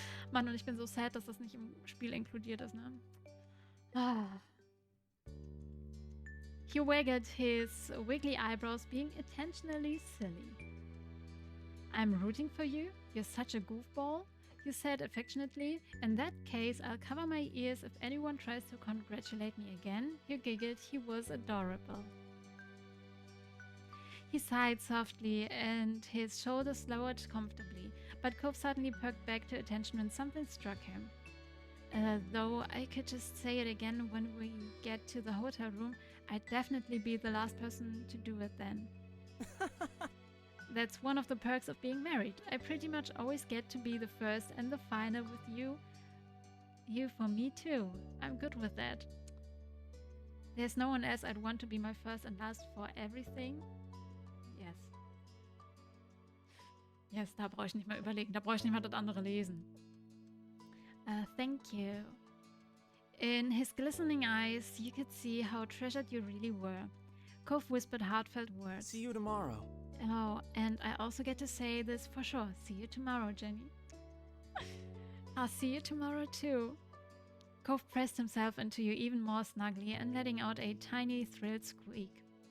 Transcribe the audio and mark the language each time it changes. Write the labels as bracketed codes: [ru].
[de] Mann, und ich bin so sad, dass das nicht im Spiel inkludiert ist, ne? Ah. [en] He waggled his wiggly eyebrows, being intentionally silly. I'm rooting for you. You're such a goofball, you said affectionately. In that case, I'll cover my ears if anyone tries to congratulate me again. You giggled. He was adorable. He sighed softly and his shoulders lowered comfortably, but Cove suddenly perked back to attention when something struck him. Though I could just say it again when we get to the hotel room, I'd definitely be the last person to do it then. That's one of the perks of being married. I pretty much always get to be the first and the final with you. You for me too. I'm good with that. There's no one else I'd want to be my first and last for everything. Yes. [de] Yes, da brauche ich nicht mal überlegen. Da brauche ich nicht mal das andere lesen. [en] Thank you. In his glistening eyes, you could see how treasured you really were. Cove whispered heartfelt words. See you tomorrow. Oh, and I also get to say this for sure. See you tomorrow, Jenny. I'll see you tomorrow too. Cove pressed himself into you even more snugly and letting out a tiny thrilled squeak.